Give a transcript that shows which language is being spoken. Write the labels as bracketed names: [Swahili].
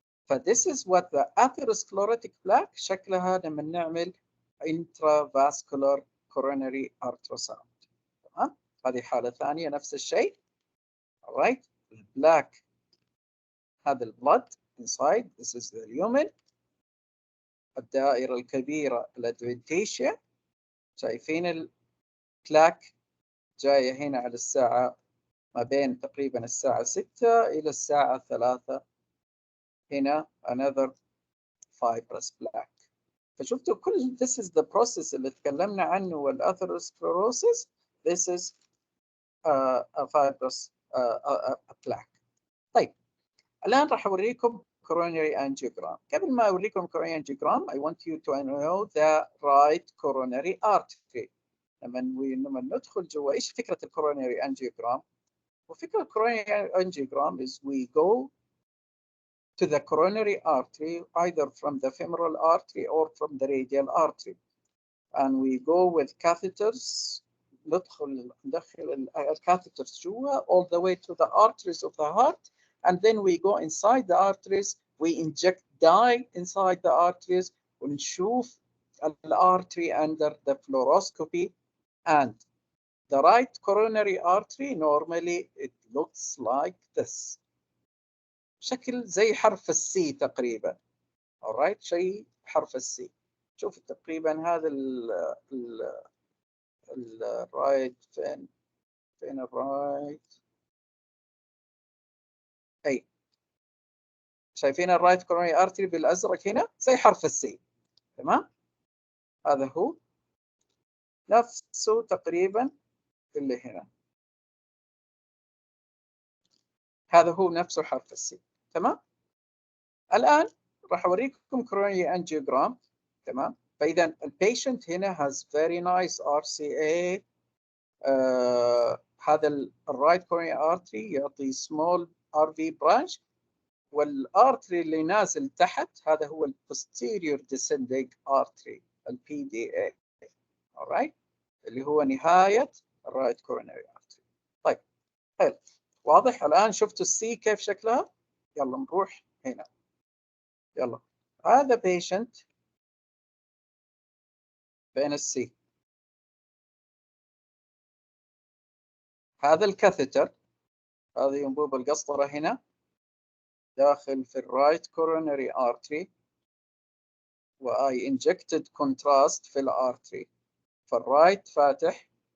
[English] ف this is what the atherosclerotic plaque [Arabic] شكلها لما نعمل [English] intravascular coronary ultrasound. [Arabic] تمام؟ هذه حالة ثانية نفس الشيء. [English] All right. [Arabic] البلاك هذا البلد inside. [English] This is the lumen. [Arabic] الدائرة الكبيرة الادفنتيشيا. شايفين البلاك جاية هنا على الساعة ما بين تقريبا الساعة 6 إلى الساعة 3. [English] هنا another fibrous plaque. [Arabic] فشفتوا كل [English] this is the process [Arabic] اللي تكلمنا عنه والأثيروسكليروسيس. [English] This is a fibrous plaque. [Arabic] طيب الآن راح أوريكم coronary angiogram. قبل ما أوريكم [English] coronary angiogram I want you to know the right coronary artery. [Arabic] لما ندخل جوا إيش فكرة الcoronary angiogram؟ وفكرة [English] coronary angiogram is we go to the coronary artery either from the femoral artery or from the radial artery, and we go with catheters. [Arabic] ندخل الكاثيترز جوا [English] all the way to the arteries of the heart, and then we go inside the arteries. We inject dye inside the arteries [Arabic] ونشوف الارتري [English] under the fluoroscopy. And the right coronary artery normally it looks like this. [Arabic] شكل زي حرف السي تقريبا. alright شيء حرف السي. شوف تقريبا هذا الرايت فين الرايت؟ اي شايفين الرايت كورونري ارتري بالازرق هنا زي حرف السي. تمام؟ هذا هو نفسه تقريبا اللي هنا، هذا هو نفسه حرف السي. تمام. الآن راح أوريكم coronary angiogram. تمام. فإذا البيشنت هنا [English] has very nice RCA. [Arabic] هذا الرايت coronary artery يعطي small RV branch، والارتري اللي نازل تحت هذا هو posterior descending artery PDA. alright، اللي هو نهاية الرايت coronary artery. طيب حلو، واضح الآن؟ شفتوا السي كيف شكلها؟ يلا نروح هنا. يلا، هذا بيشنت بين السي، هذا الكاثيتر، هذه انبوب القسطرة هنا داخل في الرايت coronary artery، وآي injected contrast في الارتري، فالرايت فاتح،